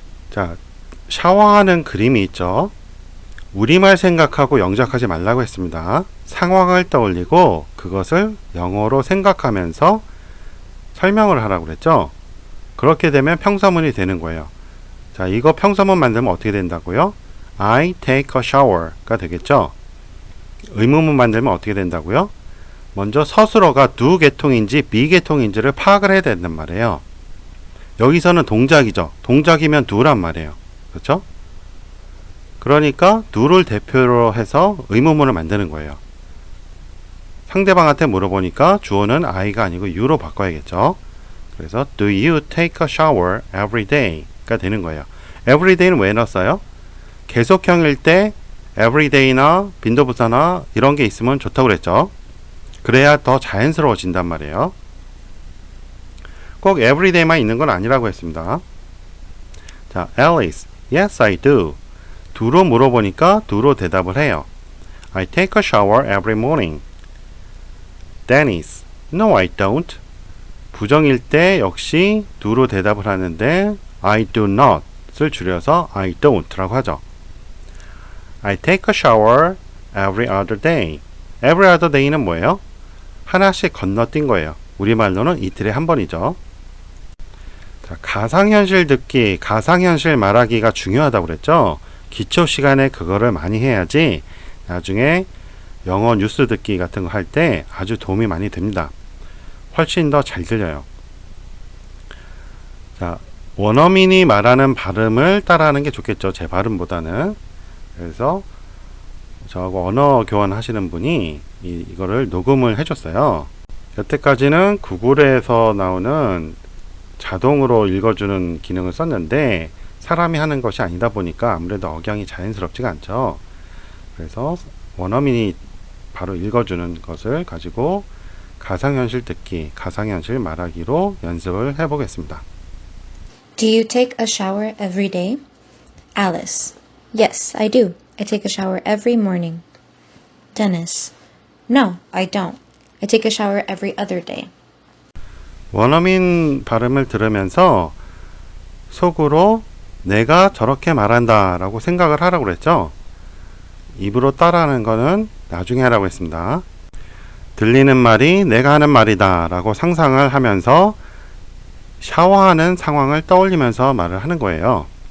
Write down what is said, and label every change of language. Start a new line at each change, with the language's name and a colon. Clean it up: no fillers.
Korean: 자, 샤워하는 그림이 있죠. 우리말 생각하고 영작하지 말라고 했습니다. 상황을 떠올리고 그것을 영어로 생각하면서 설명을 하라고 그랬죠. 그렇게 되면 평서문이 되는 거예요. 자, 이거 평서문 만들면 어떻게 된다고요?
English: I take a shower
Korean: 가 되겠죠. 의문문 만들면 어떻게 된다고요? 먼저 서술어가 do 계통인지 be 계통인지를 파악을 해야 된단 말이에요. 여기서는 동작이죠. 동작이면 do란 말이에요. 그렇죠? 그러니까 do를 대표로 해서 의문문을 만드는 거예요. 상대방한테 물어보니까 주어는 I가 아니고 you로 바꿔야겠죠. 그래서
English: do you take a shower every day
Korean: 가 되는 거예요. every day는 왜 넣었어요? 계속형일 때 every day나 빈도부사나 이런 게 있으면 좋다고 그랬죠. 그래야 더 자연스러워진단 말이에요. 꼭 every day만 있는 건 아니라고 했습니다.
English: 자, Alice, yes I do. do로 물어보니까 do로 대답을 해요. I take a shower every morning. Dennis, no I don't.
Korean: 부정일 때 역시 do로 대답을 하는데
English: I do not
Korean: 을 줄여서
English: I don't
Korean: 라고 하죠.
English: I take a shower every other day. every other day
Korean: 는 뭐예요? 하나씩 건너뛴 거예요. 우리말로는 이틀에 한 번이죠. 자, 가상현실 듣기, 가상현실 말하기가 중요하다고 그랬죠. 기초 시간에 그거를 많이 해야지 나중에 영어 뉴스 듣기 같은 거 할 때 아주 도움이 많이 됩니다. 훨씬 더 잘 들려요. 자, 원어민이 말하는 발음을 따라하는 게 좋겠죠. 제 발음보다는. 그래서 저하고 언어 교환 하시는 분이 이거를 녹음을 해줬어요. 여태까지는 구글에서 나오는 자동으로 읽어주는 기능을 썼는데 사람이 하는 것이 아니다 보니까 아무래도 억양이 자연스럽지가 않죠. 그래서 원어민이 바로 읽어주는 것을 가지고 가상현실 듣기, 가상현실 말하기로 연습을 해보겠습니다.
English: Do you take a shower every day? Alice. Yes, I do. I take a shower every morning. Dennis. No, I don't. I take a shower every other day.
Korean: 원어민 발음을 들으면서 속으로 내가 저렇게 말한다 라고 생각을 하라고 그랬죠. 입으로 따라하는 거는 나중에 하라고 했습니다. 들리는 말이 내가 하는 말이다 라고 상상을 하면서 샤워하는 상황을 떠올리면서 말을 하는 거예요.